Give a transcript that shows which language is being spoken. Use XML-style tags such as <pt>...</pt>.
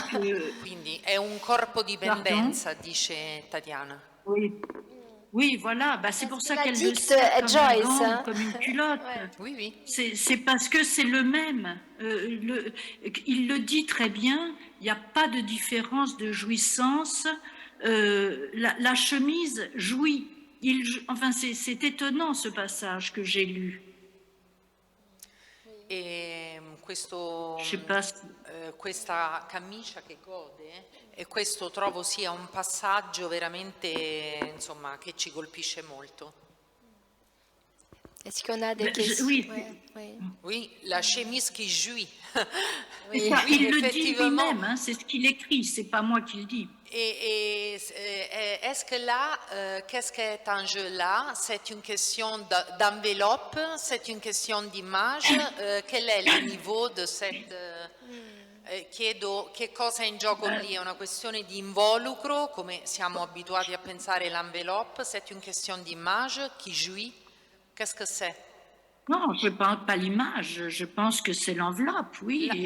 <it>Quindi è un corpo dipendenza, dice Tatiana.</it> <fr>Oui. Oui, voilà, bah, c'est pour ça qu'elle le dicte sert comme Joyce, un gant, hein. comme une culotte. Oui, oui. C'est parce que c'est le même. Il le dit très bien, il n'y a pas de différence de jouissance. La chemise jouit. Enfin, c'est étonnant ce passage que j'ai lu.</fr> <it>E questo,</it> <fr>Je sais pas.</fr> <it>questa camicia che gode, e questo trovo sia un passaggio veramente, insomma, che ci colpisce molto.</it> <fr>Est-ce qu'on a des questions? Oui, la chemise qui jouit. Oui, il le dit lui-même, hein, c'est ce qu'il écrit, c'est pas moi qui le dis. Et est-ce que là, qu'est-ce qui est en jeu là? C'est une question d'enveloppe, c'est une question d'image. Quel est le niveau de cette...</fr> <it>chiedo che cosa è in gioco lì, è una questione di involucro, come siamo abituati a pensare l'enveloppe,</it> <fr>c'est une question d'image, qui jouit, qu'est-ce que c'est? Non, je ne pense pas l'image, je pense que c'est l'enveloppe, oui.</fr>